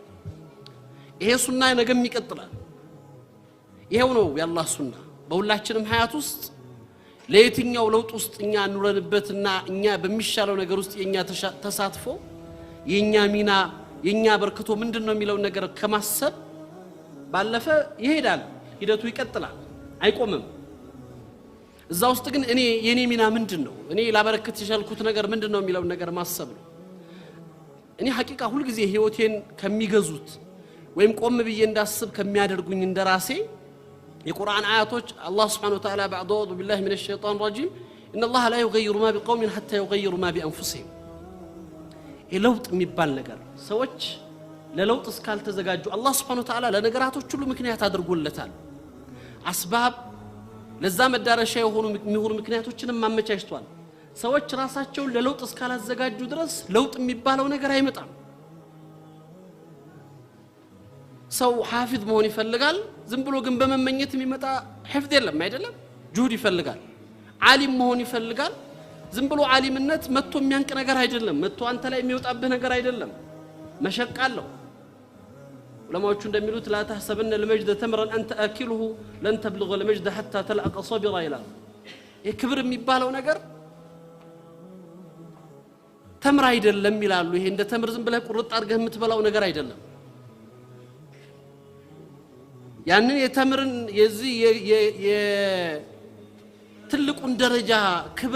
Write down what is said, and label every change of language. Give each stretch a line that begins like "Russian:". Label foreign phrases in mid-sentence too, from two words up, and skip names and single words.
Amharic: ይሄ ሱና ነገም ይቀጥላል ይሄው ነው የአላህ ሱና በሁላችንም ሀያት ውስጥ ለየትኛው ለውጥ ውስጥ እኛ ኑረንበትና እኛ በሚሻለው ነገር ውስጥ የኛ ተሳትፎ የኛ ሚና የኛ በርክቶ ምንድነው የሚለው ነገር ከማሰብ ባለፈ ይሄዳል ሂደቱ ይቀጥላል አይቆምም እዛ ውስጥ ግን የኔ ሚና ምንድነው እኔ ላበረክት የቻልኩት ነገር ምንድነው የሚለው ነገር ማሰብ ነው እኔ ሐቂቃ ሁሉ ጊዜ ህይወቴን ከሚገዙት ወይም ቆም ብዬ እንዳስብ ከሚያደርጉኝ እንደራሴ የቁርአን አያቶች አላህ
Arabic: سبحانه وتعالى بعد أعوذ بالله من الشيطان الرجيم إن الله لا يغير ما بقوم حتى يغيروا ما بأنفسهم
Amharic: ለውጥ የሚባል ነገር ሰዎች ለለውጥ እስካል ተዘጋጁ አላህ
Arabic: سبحانه وتعالى
Amharic: ለነገራቶች ሁሉ ምክንያት አድርጎለታል አስባብ ለዛ መዳረሻ የሆኑ ምክንያቶችንም ማመቻችቷል ሰዎች ራሳቸው ለለውጥ እስካላዘጋጁ ድረስ ለውጥ የሚባለው ነገር አይመጣም ሰው ሐፊዝ መሆን ይፈልጋል ዝም ብሎ ግን በመመኘት የሚመጣ ሐፍዝ የለም አይደለም ጁህድ ይፈልጋል ዓሊም መሆን ይፈልጋል ዝም ብሎ ዓሊምነት መጥቶ የሚያንቅ ነገር አይደለም መጥቶ አንተ ላይ የሚወጣብህ ነገር አይደለም መሸቃለው ዑለማዎቹ እንደሚሉት
Arabic: لا تحسبن المجد تمرا انت اكله لن تبلغ المجد حتى تلقى صبرا
Amharic: ይላል የክብር የሚባለው ነገር ተምር አይደለም ይላሉ ይሄ እንደ ተምር ዝም ብለህ ቁርጥ አድርገህ የምትበላው ነገር አይደለም ያንን የተምርን የዚህ ትልቁን ደረጃ ክብር